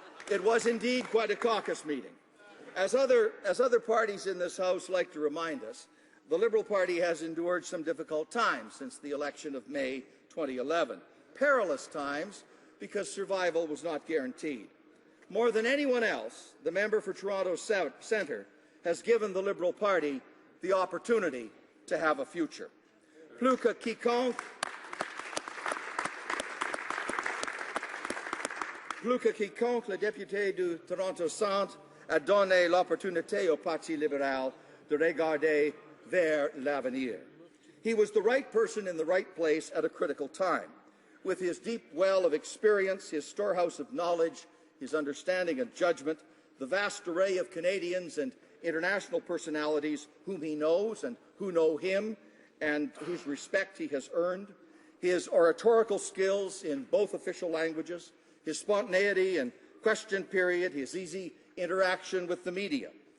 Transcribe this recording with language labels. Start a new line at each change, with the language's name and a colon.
English: It was indeed quite a caucus meeting. As other parties in this House like to remind us, the Liberal Party has endured some difficult times since the election of May 2011. Perilous times because survival was not guaranteed. More than anyone else, the member for Toronto Centre has given the Liberal Party the opportunity to have a future.
French: Plus que quiconque, le député du Toronto Centre a donné l'opportunité au Parti libéral de regarder vers l'avenir.
English: He was the right person in the right place at a critical time. With his deep well of experience, his storehouse of knowledge, his understanding and judgment, the vast array of Canadians and international personalities whom he knows and who know him and whose respect he has earned, his oratorical skills in both official languages, his spontaneity and question period, his easy interaction with the media,